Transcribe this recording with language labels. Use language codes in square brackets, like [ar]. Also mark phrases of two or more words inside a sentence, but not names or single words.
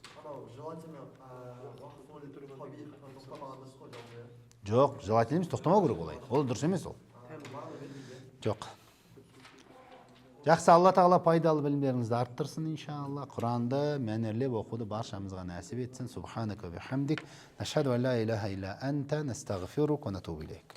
[kk] Жоқ, желательно емес, тоқтамау керек олай. Ол дұрыс емес ол. Жоқ. Жақсы, Алла Тағала пайдалы білімдеріңізді арттырсын иншалла. Құранды мәнерлеп оқуды баршамызға нәсіп етсін. [ar] سبحانك بحمدك، نشهد أن لا إله إلا أنت، نستغفرك ونتوب إليك.